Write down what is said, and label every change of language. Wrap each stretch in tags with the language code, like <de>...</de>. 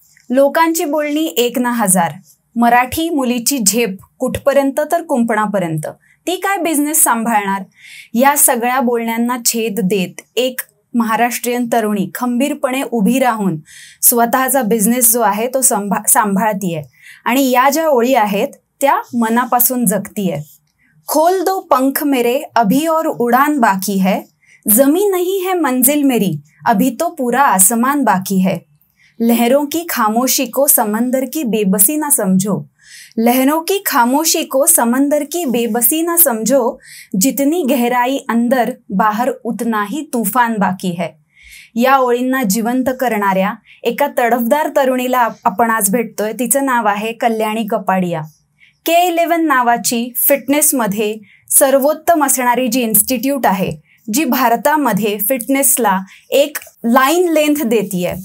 <mr>लोकांची बोलणी 1 ना 1000. मराठी मुलीची झेप कुठपर्यंत तर कुंपणापर्यंत. ती काय बिझनेस सांभाळणार. या सगळ्या बोलण्यांना छेद देत एक महाराष्ट्रीयन तरुणी खंबीरपणे उभी राहून स्वतःचा बिझनेस जो आहे तो सांभाळतीये. आणि या ज्या ओळी आहेत त्या मनापासून जगतीये.</mr> <hi>खोल दो पंख मेरे अभी और उड़ान बाकी है, जमी नहीं है मंजिल मेरी अभी तो पूरा आसमान बाकी है. लहरों की खामोशी को समंदर की बेबसी ना समझो, लहरों की खामोशी को समंदर की बेबसी ना समझो, जितनी गहराई अंदर बाहर उतना ही तूफान बाकी है.</hi> <mr>या ओळींना जिवंत करणाऱ्या एका तडफदार तरुणीला आपण आज भेटतोय. तिचं नाव आहे कल्याणी कपाडिया. K11 नावाची फिटनेसमध्ये सर्वोत्तम असणारी जी इन्स्टिट्यूट आहे, जी भारतामध्ये फिटनेसला एक लाईन लेंथ देतीये.</mr>